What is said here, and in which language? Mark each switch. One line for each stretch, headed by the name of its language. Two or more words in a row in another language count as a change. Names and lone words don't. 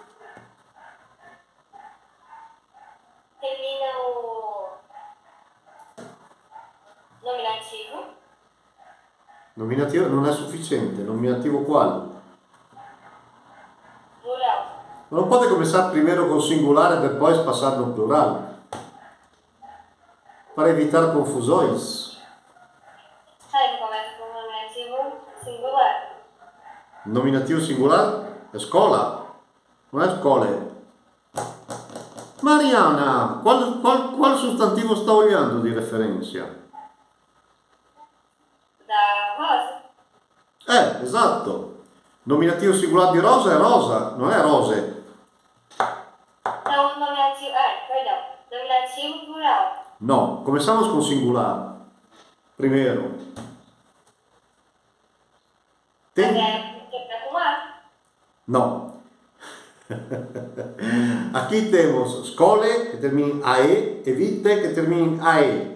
Portuguese: Termina o nominativo.
Italian: Nominativo non è sufficiente, nominativo quale?
Portuguese: Plural.
Italian: Ma non
Portuguese: pode começar primeiro com singular e depois passar no plural? Para evitar confusões. Aí começa com o nominativo singular. Nominativo singular? Escola.
Italian: Non è scole. Mariana, qual sostantivo sta olhando di referência? Da rosa. Esatto. Nominativo singular di rosa è rosa, non è rose.
Portuguese: dativo plural. No, começamos com singular. Primeiro. Mas Tem? é com A. No. Aqui temos escole, que termina em AE, e vite, que termina em AE.